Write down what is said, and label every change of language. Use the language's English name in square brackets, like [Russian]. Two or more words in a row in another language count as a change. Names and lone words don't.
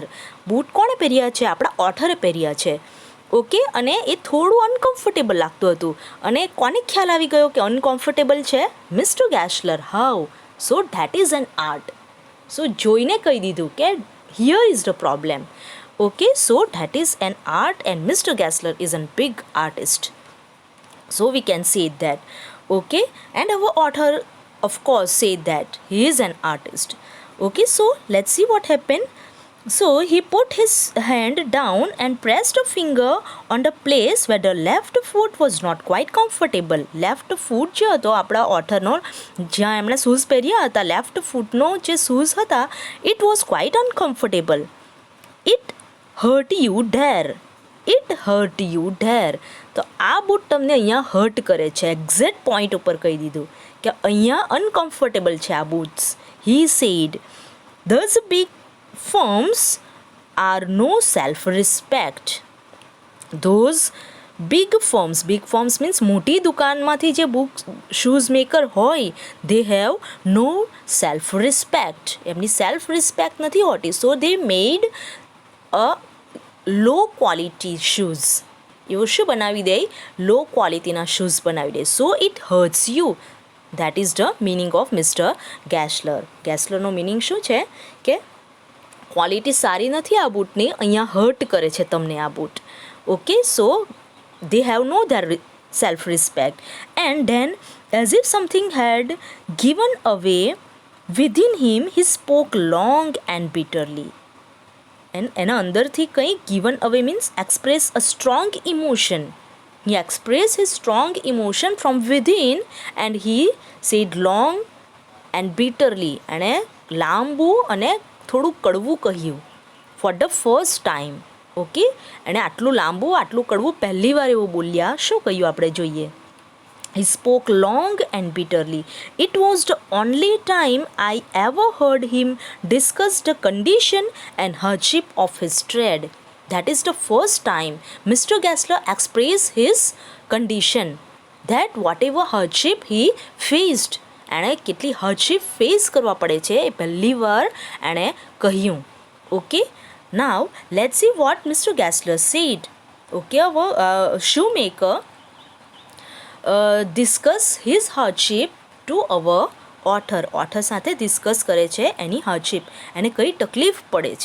[Gujarati] બૂટ કોણે પહેર્યા છે, આપણા ઓથરે પહેર્યા છે. ઓકે, અને એ થોડું અનકમ્ફર્ટેબલ લાગતું હતું. અને કોને ખ્યાલ આવી ગયો કે અનકમ્ફર્ટેબલ છે? [English] Mister Gessler. How? So that is an art. [Gujarati] સો જોઈને કહી દીધું કે [English] here is the problem. Okay, so that is an art and Mister Gessler is an big artist. So we can say that. Okay, and our author of course said that he is an artist. Okay, so let's see what happened. So he put his hand down and pressed a finger on the place where the left foot was not quite comfortable. Left foot [Gujarati] જે હતો આપણા ઓથરનો, જ્યાં એમણે શૂઝ પહેર્યા હતા, લેફ્ટ ફૂટનો જે શૂઝ હતા, [English] it was quite uncomfortable. It hurt you there. It hurt you there. [Gujarati] તો આ બૂટ તમને અહીંયા હર્ટ કરે છે. [English] exact point [Gujarati] ઉપર કહી દીધું કે અહીંયા અનકમ્ફર્ટેબલ છે આ બૂટ્સ. [English] He said, thus big firms are no self-respect. Those big firms means [Gujarati] મોટી દુકાનમાંથી જે [English] shoes maker [Gujarati] હોય, [English] they have no self-respect. [Gujarati] એમની [English] self respect [Gujarati] નથી હોતી. [English] So they made a low quality shoes. [Gujarati] એવો શું બનાવી દે? લો ક્વોલિટીના શૂઝ બનાવી દે. [English] So it hurts you. That is the meaning of Mister Gessler. [Gujarati] ગેસલરનો મિનિંગ શું છે કે ક્વોલિટી સારી નથી આ બૂટની, અહીંયા હર્ટ કરે છે તમને આ બૂટ. [English] Okay, so they have no their self-respect. And then as if something had given away within him, he spoke long and bitterly. And [Gujarati] એના અંદરથી કંઈ [English] given away means express a strong emotion. He expressed his strong emotion from within and he said long and bitterly. [Gujarati] એણે લાંબુ અને થોડું કડવું કહ્યું. [English] For the first time. [Gujarati] ઓકે, એણે આટલું લાંબુ આટલું કડવું પહેલી વાર એવું બોલ્યા. શું કહ્યું આપણે જોઈએ. [English] He spoke long and bitterly. It was the only time I ever heard him discuss the condition and hardship of his trade. That is the first time Mr. Gessler expressed his condition, that whatever hardship he faced [Gujarati] એણે કેટલી [English] hardship face [Gujarati] કરવા પડે છે એ પહેલી વાર એણે કહ્યું. [English] Okay, now let's see what Mister Gessler said. [Gujarati] ઓકે, હવે [English] shoemaker discuss his hardship to our author [Gujarati] સાથે ડિસ્કસ કરે છે એની હાર્ડશિપ, એને કઈ તકલીફ પડે છે.